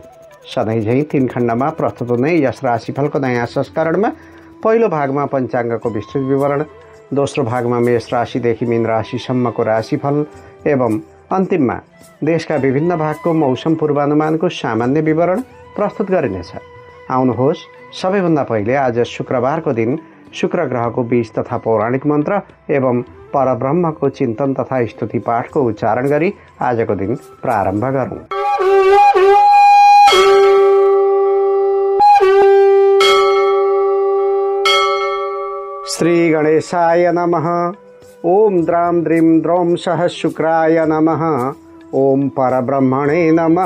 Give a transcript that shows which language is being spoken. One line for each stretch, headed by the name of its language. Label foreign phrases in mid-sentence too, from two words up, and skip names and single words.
Nepali: सधैँ झैं 3 खण्डमा प्रस्तुत हुने यस राशिफलको नयाँ संस्करणमा पहिलो भागमा पञ्चाङ्गको विस्तृत विवरण, दोस्रो भागमा मेष राशिदेखि मीन राशिसम्मको राशिफल एवं अन्तिममा देशका विभिन्न भागको मौसम पूर्वानुमानको सामान्य विवरण प्रस्तुत गरिनेछ। आउनुहोस् सबैभन्दा पहिले आज शुक्रबारको दिन शुक्र ग्रहको बीज तथा पौराणिक मन्त्र एवं परब्रह्मको चिन्तन तथा स्तुति पाठको उच्चारण गरी आजको दिन प्रारम्भ गरौँ।
Sanskrit: श्री गणेशाय नमः। ओम द्रां द्रीं द्रौं सह शुक्राय नमः। ओम परब्रह्मणे नमः।